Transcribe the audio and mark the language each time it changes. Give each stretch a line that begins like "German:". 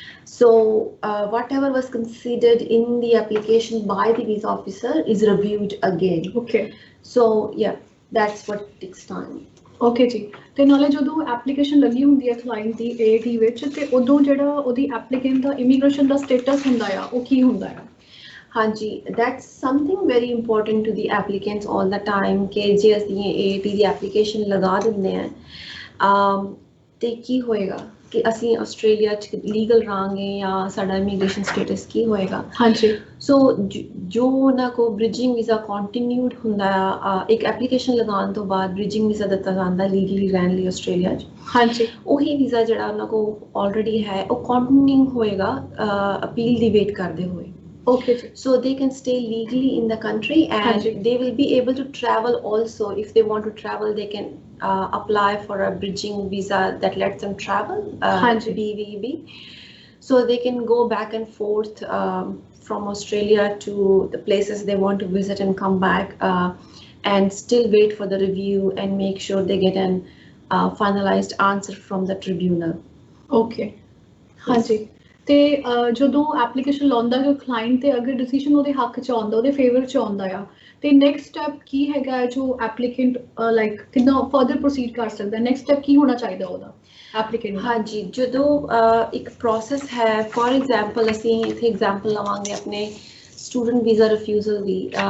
English: So whatever was considered in the application by the visa officer is reviewed again. Okay. So yeah, that's what takes time.
Punjabi: Okay ਜੀ। ਤੇ ਨਾਲੇ ਜਦੋਂ application ਲੱਗੀ ਹੁੰਦੀ ਹੈ client ਦੀ AAT ਵਿੱਚ, ਤੇ ਉਦੋਂ ਜਿਹੜਾ ਉਹਦੀ ਐਪਲੀਕੈਂਟ ਦਾ ਇਮੀਗ੍ਰੇਸ਼ਨ ਦਾ ਸਟੇਟਸ ਹੁੰਦਾ ਆ, ਉਹ ਕੀ ਹੁੰਦਾ ਆ? ਹਾਂਜੀ,
English: that's something very important to the applicants all the time
Punjabi: ਕਿ ਜੇ ਅਸੀਂ AAT ਦੀ ਐਪਲੀਕੇਸ਼ਨ ਲਗਾ ਦਿੰਦੇ ਹਾਂ ਤੇ ਕੀ ਹੋਏਗਾ ਕਿ ਅਸੀਂ ਆਸਟ੍ਰੇਲੀਆ 'ਚ ਲੀਗਲ ਰਹਾਂਗੇ ਜਾਂ ਸਾਡਾ ਇਮੀਗ੍ਰੇਸ਼ਨ ਸਟੇਟਸ ਕੀ ਹੋਏਗਾ। ਹਾਂਜੀ, ਸੋ ਜੋ ਉਹਨਾਂ ਕੋਲ ਬ੍ਰਿਜਿੰਗ ਵੀਜ਼ਾ ਕੰਟੀਨਿਊਡ ਹੁੰਦਾ ਆ, ਇੱਕ ਐਪਲੀਕੇਸ਼ਨ ਲਗਾਉਣ ਤੋਂ ਬਾਅਦ ਬ੍ਰਿਜਿੰਗ ਵੀਜ਼ਾ ਦਿੱਤਾ ਜਾਂਦਾ ਲੀਗਲੀ ਰਹਿਣ ਲਈ ਆਸਟ੍ਰੇਲੀਆ 'ਚ। ਹਾਂਜੀ, ਉਹੀ ਵੀਜ਼ਾ ਜਿਹੜਾ ਉਹਨਾਂ ਕੋਲ ਆਲਰੇਡੀ ਹੈ ਉਹ ਕੰਟੀਨਿਊ ਹੋਏਗਾ ਅਪੀਲ ਦੀ ਵੇਟ ਕਰਦੇ ਹੋਏ।
English: Okay. So they can stay legally in the country and they will be able to travel also. If they want to travel, they can apply for a bridging visa that lets them travel, BVB. So they can go back and forth from Australia to the places they want to visit and come back and still wait for the review and make sure they get an finalized answer from the tribunal.
Punjabi: Okay. ਹਾਂਜੀ। ਤੇ ਜਦੋਂ application ਲਾਉਂਦਾ ਕਿ client ਤੇ ਅਗਰ decision ਉਹਦੇ ਹੱਕ 'ਚ ਆਉਂਦਾ, ਉਹਦੇ ਫੇਵਰ 'ਚ ਆਉਂਦਾ ਆ, ਤੇ ਨੈਕਸਟ ਸਟੈਪ ਕੀ ਹੈਗਾ ਹੈ ਜੋ ਐਪਲੀਕੈਂਟ ਲਾਈਕ ਕਿੰਨਾ ਫਰਦਰ ਪ੍ਰੋਸੀਡ ਕਰ ਸਕਦਾ, ਨੈਕਸਟ ਸਟੈਪ ਕੀ ਹੋਣਾ ਚਾਹੀਦਾ ਉਹਦਾ ਐਪਲੀਕੈਂਟ? ਹਾਂਜੀ, ਜਦੋਂ ਇੱਕ ਪ੍ਰੋਸੈਸ ਹੈ, ਫੋਰ ਐਗਜ਼ਾਮਪਲ ਅਸੀਂ ਇੱਥੇ ਐਗਜ਼ਾਮਪਲ ਲਵਾਂਗੇ ਆਪਣੇ ਸਟੂਡੈਂਟ ਵੀਜ਼ਾ ਰਿਫਿਊਜ਼ਲ ਦੀ।